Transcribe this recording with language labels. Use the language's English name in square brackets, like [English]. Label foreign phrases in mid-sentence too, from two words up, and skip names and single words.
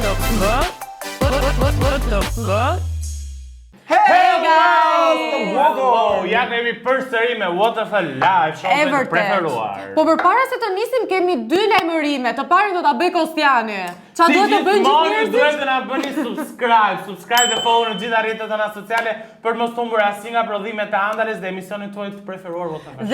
[English] What the fuck? Hey guys! [Albanian] Ja kemi përsëri me What the Fuck Live, shoqet të preferuar. Po përpara se të nisim kemi 2 lajmërime. Të parin do ta bëj Kostiani. Qa duhet të bëjnë gjithë njerëzit? Duhet të na bëni subscribe dhe follow në gjitha rrjetet tona sociale për mos humbur asnjë nga prodhimet e Andales dhe emisionin tuaj të preferuar What the Fuck.